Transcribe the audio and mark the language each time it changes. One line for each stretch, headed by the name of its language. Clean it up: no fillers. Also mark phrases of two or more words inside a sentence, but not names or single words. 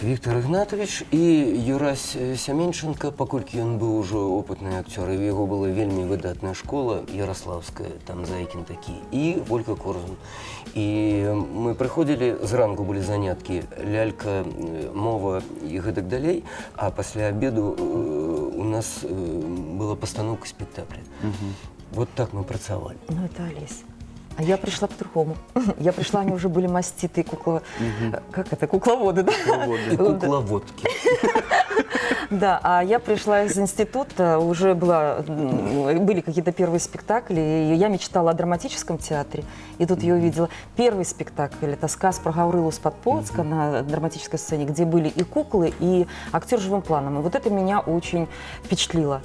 Belarusian: Виктор Игнатович і Юрась Сяменченко, паколькі ён быў ужо опытны акцёр, і ў яго была вельмі выдатная школа, ярославская, там Зайкін такі, і Волька Корзун. І мы прыходзілі, зранку былі заняткі, лялька, мова і гэтак далей, а пасля обеду у нас была постановка спектакля. Вот так мы працавалі.
Russian: Ну, это Олесь. А я пришла по-другому. Я пришла, они уже были маститые как это, кукловоды, да? И кукловодки. Да, а я пришла из института, уже были какие-то первые спектакли, и я мечтала о драматическом театре, и тут я увидела первый спектакль, это сказ про Гаврилу с Подполоцка на драматической сцене, где были и куклы, и актер живым планом, и вот это меня очень впечатлило.